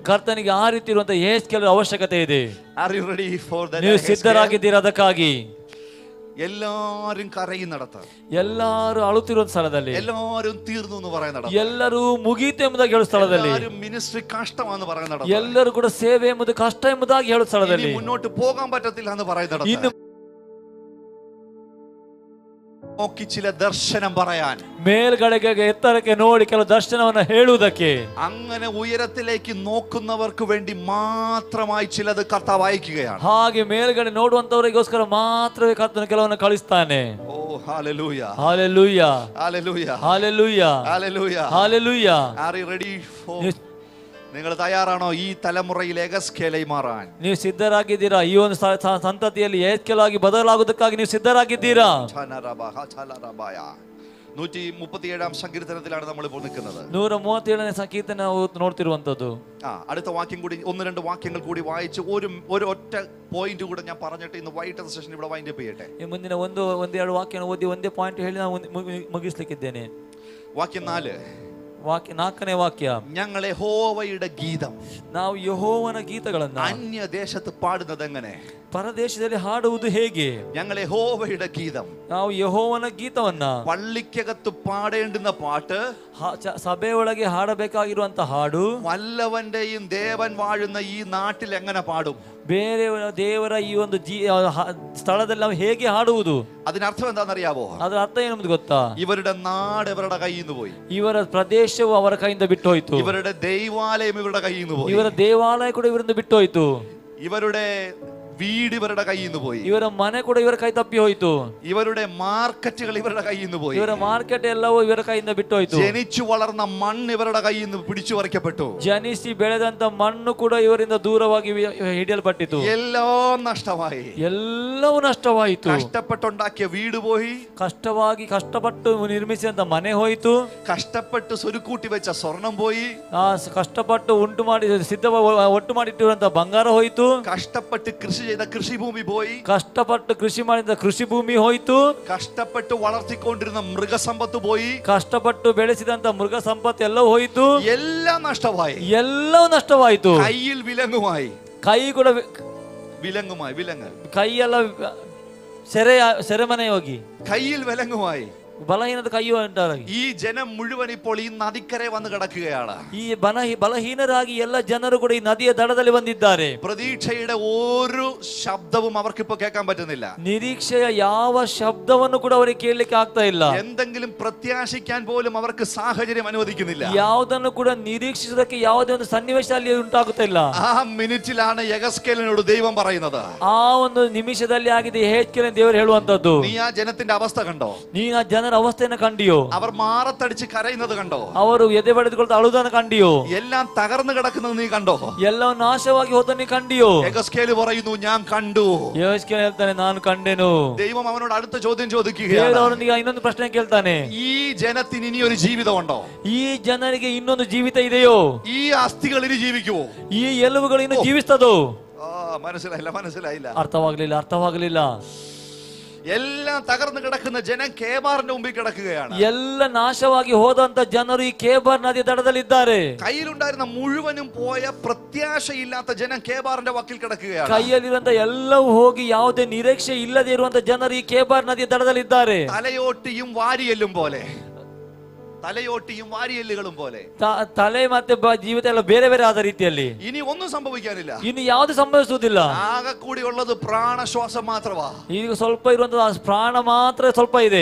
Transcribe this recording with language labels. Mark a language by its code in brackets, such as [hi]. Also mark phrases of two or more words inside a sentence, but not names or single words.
[kn] ಕರ್ತನಿಗೆ ಆ ರೀತಿ ಇರುವಂತ ಯೆಹೆಜ್ಕೇಲರ ಅವಶ್ಯಕತೆ ಇದೆ. [en] Are you ready for that? [kn] ನೀವು ಸಿದ್ಧರಾಗಿದ್ದೀರಾ ಅದಕ್ಕಾಗಿ? [ml] എല്ലാരും കരയുന്നിടത്ത്, [kn] ಎಲ್ಲರೂ ಅಳುತ್ತಿರುವ ಸ್ಥಳದಲ್ಲಿ, [ml] എല്ലാരും തീർന്നു എന്ന് പറയുന്നിടത്ത്, [kn] ಎಲ್ಲರೂ ಮುಗೀತು ಎಂಬುದಾಗಿ ಹೇಳುವ ಸ್ಥಳದಲ್ಲಿ, [ml] എല്ലാരും മിനിസ്ട്രി കഷ്ടമാണെന്ന് പറയുന്നിടത്ത്, [kn] ಎಲ್ಲರೂ ಕೂಡ ಸೇವೆ ಎಂಬುದು ಕಷ್ಟ ಎಂಬುದಾಗಿ ಹೇಳುವ ಸ್ಥಳದಲ್ಲಿ, [ml] മുന്നോട്ട് പോകാൻ പറ്റത്തില്ല എന്ന് പറയുന്നിടത്ത്, [kn] ಇನ್ನು [ml] നോക്കി ചില ദർശനം പറയാൻ, [kn] ಮೇಲ್ಗಡೆಗೆ ಎತ್ತರಕ್ಕೆ ನೋಡಿ ಕೆಲವು ದರ್ಶನವನ್ನು ಹೇಳುವುದಕ್ಕೆ, [ml] അങ്ങനെ ഉയരത്തിലേക്ക് നോക്കുന്നവർക്ക് വേണ്ടി മാത്രമായി ചിലത് കർത്താവ് അയക്കുകയാണ്. [kn] ಹಾಗೆ ಮೇಲ್ಗಡೆ ನೋಡುವಂತವರಿಗೋಸ್ಕರ ಮಾತ್ರವೇ ಕರ್ತನು ಕೆಲವನ್ನು ಕಳಿಸ್ತಾನೆ. [ml] ഓ ഹല്ലേലൂയ, [kn] ಹಾಲೆಲೂಯ, [ml] ഹല്ലേലൂയ, [kn] ಹಾಲೆಲೂಯ, [ml] ഹല്ലേലൂയ, [kn] ಹಾಲೆಲೂಯ. [en] Are you ready for? [ml] നിങ്ങൾ തയ്യാറാണോ ഈ തലമുറയിൽ എഗസ്കേലായി മാറാൻ? [kn] ನೀವು ಸಿದ್ಧರಾಗಿದ್ದೀರಾ? ಈ ಒಂದು ಸಂತತಿಯಲ್ಲಿ ಯೆಹೆಜ್ಕೇಲಾಗಿ ಬದಲಾಗುವುದಕ್ಕಾಗಿ ನೀವು ಸಿದ್ಧರಾಗಿದ್ದೀರಾ? [ml] 137 സങ്കീർത്തനത്തിലാണ് നമ്മൾ ഇപ്പോൾ നിൽക്കുന്നത്. [kn] 137ನೇ ಸಂಕೀರ್ತನ ನಾವು ನೋಡ್ತಿರುವಂತದ್ದು. [ml] അടുത്ത വാക്യം കൂടി, 1-2 വാക്യങ്ങൾ കൂടി വായിച്ച് ഒരു ഒറ്റ പോയിന്റ് കൂടെ ഞാൻ പറഞ്ഞിട്ട് ഇന്ന് വൈകിട്ടത്തെ സെഷൻ ഇവിടെ [en] wind up [ml] ചെയ്യട്ടെ. [kn] ಮುಂದಿನ ಒಂದೆರಡು ವಾಕ್ಯ ಓದಿ ಒಂದೇ ಪಾಯಿಂಟ್ ಹೇಳಿ ನಾನು ಮುಗಿಸ್ಲಿಕ್ಕಿದ್ದೇನೆ. [ml] വാക്യം 4, [kn] 4ನೇ ವಾಕ್ಯ, [ml] ഞങ്ങൾ യഹോവയുടെ ഗീതം, [kn] ನಾವು ಯೆಹೋವನ ಗೀತಗಳನ್ನು [ml] അന്യ ദേശത്ത് പാടുന്നത് എങ്ങനെ? [kn] ಪರದೇಶದಲ್ಲಿ ಹಾಡುವುದು ಹೇಗೆ? [ml] ഞങ്ങൾ യഹോവയുടെ ഗീതം, [kn] ನಾವು ಯೆಹೋವನ ಗೀತವನ್ನ [ml] പള്ളിക്കകത്ത് പാടേണ്ടുന്ന പാട്ട്, [kn] ಸಭೆಯೊಳಗೆ ಹಾಡಬೇಕಾಗಿರುವಂತ ಹಾಡು [ml] വല്ലവന്റെയും ദേവൻ വാഴുന്ന ഈ നാട്ടിൽ എങ്ങനെ പാടും? [kn] ಬೇರೆ ದೇವರ ಈ ಒಂದು ಸ್ಥಳದಲ್ಲಿ ನಾವು ಹೇಗೆ ಹಾಡುವುದು? [ml] അതിനർത്ഥം എന്താണെന്നറിയാവോ? [kn] ಅದರ ಅರ್ಥ ಏನೆಂಬುದು ಗೊತ್ತಾ? [ml] ഇവരുടെ നാട് ഇവരുടെ കയ്യിൽ നിന്ന് പോയി, [kn] ಇವರ ಪ್ರದೇಶವು ಅವರ ಕೈಯಿಂದ ಬಿಟ್ಟು ಹೋಯಿತು, [ml] ഇവരുടെ ദൈവാലയം ഇവരുടെ കയ്യിൽ നിന്ന് പോയി, [kn] ಇವರ ದೇವಾಲಯ ಕೂಡ ಇವರಿಂದ ಬಿಟ್ಟು ಹೋಯಿತು, [ml] ഇവരുടെ വീട് ഇവരുടെ കയ്യിൽ നിന്ന് പോയി, [kn] ಇವರ ಮನೆ ಕೂಡ ಇವರ ಕೈ ತಪ್ಪಿ ಹೋಯಿತು, [ml] ഇവരുടെ മാർക്കറ്റുകൾ ഇവരുടെ കയ്യിൽ നിന്ന് പോയി, [kn] ಇವರ ಮಾರ್ಕೆಟ್ ಎಲ್ಲವೂ ಇವರ ಕೈಯಿಂದ ಬಿಟ್ಟು ಹೋಯಿತು, [ml] ജനിച്ചു വളർന്ന മണ്ണ് ഇവരുടെ കയ്യിൽ നിന്ന് പിടിച്ചു പറിക്കപ്പെട്ടു, [kn] ಜನಿಸಿ ಬೆಳೆದಂತ ಮಣ್ಣು ಕೂಡ ಇವರಿಂದ ದೂರವಾಗಿ ಹಿಡಿಯಲ್ಪಟ್ಟಿತು, [ml] എല്ലാം നഷ്ടമായി. [kn] ಎಲ್ಲವೂ ನಷ್ಟವಾಯಿತು. [ml] കഷ്ടപ്പെട്ടുണ്ടാക്കിയ വീട് പോയി, [kn] ಕಷ್ಟಪಟ್ಟು ನಿರ್ಮಿಸಿದಂತ ಮನೆ ಹೋಯಿತು, [ml] കഷ്ടപ്പെട്ട് സ്വരുക്കൂട്ടി വെച്ച സ്വർണം പോയി, [kn] ಕಷ್ಟಪಟ್ಟು ಉಂಟು ಮಾಡಿ ಒಟ್ಟು ಮಾಡಿಟ್ಟಿರುವಂತ ಬಂಗಾರ ಹೋಯಿತು, [ml] കഷ്ടപ്പെട്ട് കൃഷി ചെയ്ത കൃഷിഭൂമി പോയി, [kn] ಕಷ್ಟಪಟ್ಟು ಕೃಷಿ ಮಾಡಿದ ಕೃಷಿ ಭೂಮಿ ಹೋಯಿತು, [ml] കഷ്ടപ്പെട്ട് വളർത്തിക്കൊണ്ടിരുന്ന മൃഗസമ്പത്ത് പോയി, [kn] ಕಷ್ಟಪಟ್ಟು ಬೆಳೆಸಿದಂತ ಮೃಗ ಸಂಪತ್ತು ಎಲ್ಲವೂ ಹೋಯಿತು, [ml] എല്ലാം നഷ്ടമായി. [kn] ಎಲ್ಲವೂ ನಷ್ಟವಾಯಿತು. [ml] കയ്യിൽ വിലങ്ങുമായി, [kn] ಕೈ ಕೂಡ [ml] വിലങ്ങുമായി, വിലങ്ങ് [kn] ಕೈಯೆಲ್ಲ ಸೆರೆಮನೆ ಹೋಗಿ [ml] കയ്യിൽ വിലങ്ങുമായി. [kn] ಬಲಹೀನದ ಕೈಯು ಉಂಟಾಗಿ [ml] ഈ ജനം മുഴുവൻ ഇപ്പോൾ ഈ നദിക്കരെ വന്ന് കിടക്കുകയാണ്. [kn] ಈ ಬಲಹೀನರಾಗಿ ಎಲ್ಲ ಜನರು ಕೂಡ ಈ ನದಿಯ ದಡದಲ್ಲಿ ಬಂದಿದ್ದಾರೆ. [ml] പ്രതീക്ഷയുടെ ഒരു ശബ്ദവും അവർക്കിപ്പോ കേൾക്കാൻ പറ്റുന്നില്ല. [kn] ನಿರೀಕ್ಷೆಯ ಯಾವ ಶಬ್ದವನ್ನು ಕೂಡ ಅವರಿಗೆ ಕೇಳಲಿಕ್ಕೆ ಆಗ್ತಾ ಇಲ್ಲ. [ml] എന്തെങ്കിലും പ്രത്യാശിക്കാൻ പോലും അവർക്ക് സാഹചര്യം അനുവദിക്കുന്നില്ല. [kn] ಯಾವುದನ್ನು ಕೂಡ ನಿರೀಕ್ಷಿಸೋದಕ್ಕೆ ಯಾವುದೇ ಒಂದು ಸನ್ನಿವೇಶ ಅಲ್ಲಿ ಉಂಟಾಗುತ್ತಿಲ್ಲ. [ml] ആ മിനിറ്റിലാണ് യഹസ്കേലിനോട് ദൈവം പറയുന്നത്, [kn] ಆ ಒಂದು ನಿಮಿಷದಲ್ಲಿ ಆಗಿದೆ ಯೆಹೆಜ್ಕೇಲನ ದೇವರು ಹೇಳುವಂತದ್ದು, [ml] നീ ആ ജനത്തിന്റെ അവസ്ഥ കണ്ടോ? [kn] ನೀ ಆ ಜನರ ಅವಸ್ಥೆಯನ್ನು ಕಂಡಿಯೋ? [ml] അവർ മാറത്തടിച്ച് കരയുന്നത് കണ്ടോ? [kn] ಅವರು ಎದೆ ಬಡಿದುಕೊಳ್ತಾ ಅಳುವುದನ್ನು ಕಂಡಿಯೋ? [ml] എല്ലാം തകർന്നു കിടക്കുന്നത് നീ കണ്ടോ? [kn] ಎಲ್ಲವೂ ನಾಶವಾಗಿ ಹೋದನ್ನು ನೀ ಕಂಡಿಯೋ? [ml] യഹസ്കേൽ പറയുന്നു, ഞാൻ കണ്ടു. [kn] ಯೆಹೆಜ್ಕೇಲ ಹೇಳ್ತಾನೆ, ನಾನು ಕಂಡೆನು. [ml] ദൈവം അവനോട് അടുത്ത ചോദ്യം [kn] ದೇವರು [ml] ചോദിക്കുകയാണ്, [kn] ಅವನಿಗೆ ಇನ್ನೊಂದು ಪ್ರಶ್ನೆ ಕೇಳ್ತಾನೆ, [ml] ഈ ജനത്തിന് ഇനി ഒരു ജീവിതമുണ്ടോ? [kn] ಈ ಜನರಿಗೆ ಇನ್ನೊಂದು ಜೀವಿತ ಇದೆಯೋ? [ml] ഈ അസ്ഥികൾ ഇനി ജീവിക്കുവോ? [kn] ಈ ಎಲುಬುಗಳು ಇನ್ನು ಜೀವಿಸ್ತದೋ? [ml] മനസ്സിലായില്ല. [kn] ಅರ್ಥವಾಗಲಿಲ್ಲ. [ml] എല്ലാം തകർന്നു കിടക്കുന്ന ജനം കേബാറിന്റെ മുമ്പിൽ കിടക്കുകയാണ്. [kn] ಎಲ್ಲ ನಾಶವಾಗಿ ಹೋದಂತ ಜನರು ಈ ಕೇಬಾರ್ ನದಿಯ ದಡದಲ್ಲಿದ್ದಾರೆ. [ml] കയ്യിലുണ്ടായിരുന്ന മുഴുവനും പോയ പ്രത്യാശയില്ലാത്ത ജനം കേബാറിന്റെ വക്കിൽ കിടക്കുകയാണ്. [kn] ಕೈಯಲ್ಲಿರುವಂತ ಎಲ್ಲವೂ ಹೋಗಿ ಯಾವುದೇ ನಿರೀಕ್ಷೆ ಇಲ್ಲದೆ ಇರುವಂತ ಜನರು ಈ ಕೇಬಾರ್ ನದಿಯ ದಡದಲ್ಲಿದ್ದಾರೆ. [ml] തലയോട്ടിയും വാരിയെല്ലും പോലെ, തലയോട്ടിയും വാരിയെല്ലുകളും പോലെ. [kn] ತಲೆ ಮತ್ತೆ ಜೀವಿತ ಎಲ್ಲ ಬೇರೆ ಬೇರೆ ಆದ ರೀತಿಯಲ್ಲಿ [ml] ഇനി ഒന്നും സംഭവിക്കാനില്ല. [kn] ಇನ್ನು ಯಾವುದು ಸಂಭವಿಸುವುದಿಲ್ಲ. [ml] ആകെ കൂടി ഉള്ളത് പ്രാണശ്വാസം മാത്രമാ. [kn] ಈಗ ಸ್ವಲ್ಪ ಇರುವಂತಹ ಪ್ರಾಣ ಮಾತ್ರ ಸ್ವಲ್ಪ ಇದೆ.